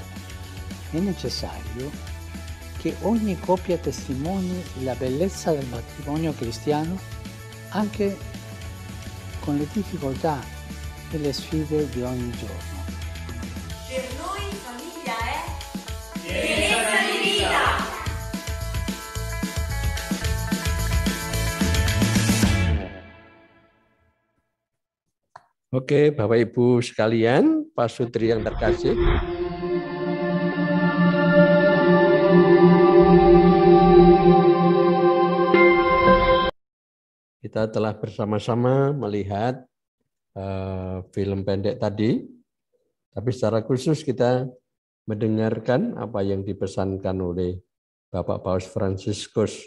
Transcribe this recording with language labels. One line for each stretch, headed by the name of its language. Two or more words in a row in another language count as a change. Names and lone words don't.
Italian: È necessario che ogni coppia testimoni la bellezza del matrimonio cristiano anche con le difficoltà e le sfide di ogni giorno. Per noi famiglia è pienezza di vita!
Indonesian: Oke, Bapak Ibu sekalian, Pak Sutri yang terkasih. Kita telah bersama-sama melihat film pendek tadi, tapi secara khusus kita mendengarkan apa yang dipesankan oleh Bapak Paus Fransiskus.